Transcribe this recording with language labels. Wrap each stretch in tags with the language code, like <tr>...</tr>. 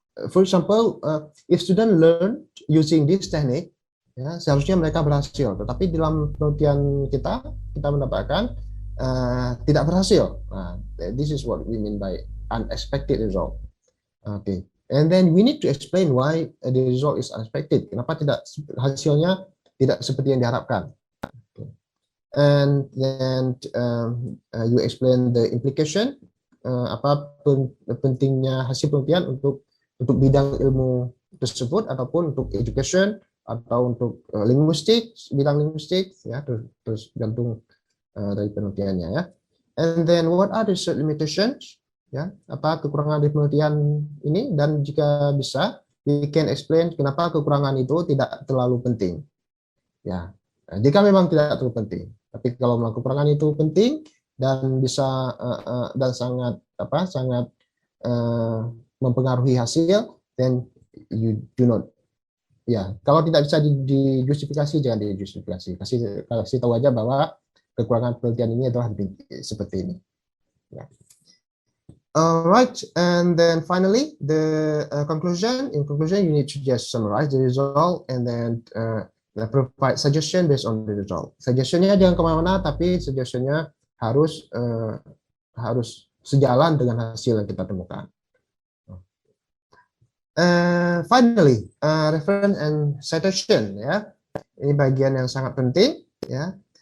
<en>For example, if student learn using this technique,</en> <id>ya, seharusnya mereka berhasil, tetapi dalam penelitian kita mendapatkan tidak berhasil.</id> <en>This is what we mean by unexpected result. Okay, and then we need to explain why the result is unexpected.</en> <id>Kenapa hasilnya tidak seperti yang diharapkan. Okay.</id> <en>And then you explain the implication,</en> <id>apa pentingnya hasil penelitian untuk bidang ilmu tersebut, ataupun untuk education, atau untuk linguistik, bidang linguistik, ya, terus gantung dari penelitiannya, ya.</id> <en>And then what are the limitations,</en> <id>ya, apa kekurangan di penelitian ini, dan jika bisa</id> <en>we can explain</en> <id>kenapa kekurangan itu tidak terlalu penting, ya. Jika memang tidak terlalu penting, tapi kalau kekurangan itu penting, dan bisa dan sangat sangat mempengaruhi hasil,</id> <en>then you do not,</en> <id>ya, kalau tidak bisa dijustifikasi jangan dijustifikasi, kasih tahu aja bahwa kekurangan penelitian ini adalah seperti ini. Ya.</id> <en>Right, and then finally the conclusion. In conclusion, you need to just summarize the result and then provide suggestion based on the result.</en> <id>Suggestionnya jangan kemana-mana, tapi suggestionnya harus harus sejalan dengan hasil yang kita temukan.</id> <en>Finally, reference and citation, ya.</en> <id>Ini bagian yang sangat penting, ya.</id>